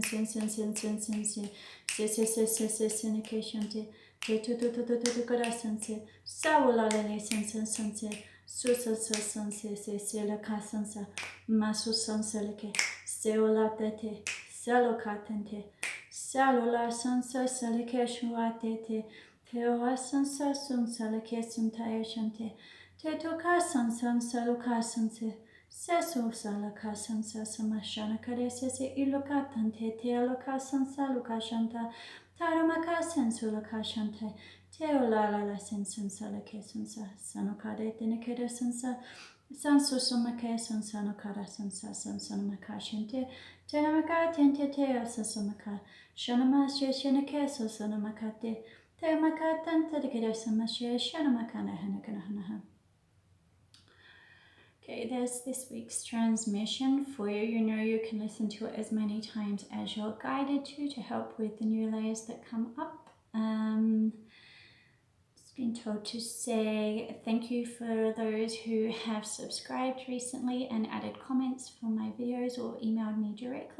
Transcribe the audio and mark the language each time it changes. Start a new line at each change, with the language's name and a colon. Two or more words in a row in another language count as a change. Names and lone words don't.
English: senekeshante, te tu corasanse, saola lele sense, susa sanse, se la casansa, masu sanseleke, seola tete, salocatente, salola sansa, salekeshuatete, Teoa sansa sunsa la kesunta eshante. Te toka sansa saluka sanse. Seso salaka sansa samashana karese se ilokatante te aloka sansa luka shanta. Taramaka sensu laka shante. Teola la sensa la kesunsa. Sanokade tenekere sansa. Sansu sumake sansa no kara sansa sansanamaka shante. Tenamaka tente teo sansamaka. Shanama shenake sansamakate. Okay, there's this week's transmission for you. You know you can listen to it as many times as you're guided to help with the new layers that come up. Just been told to say thank you for those who have subscribed recently and added comments for my videos or emailed me directly.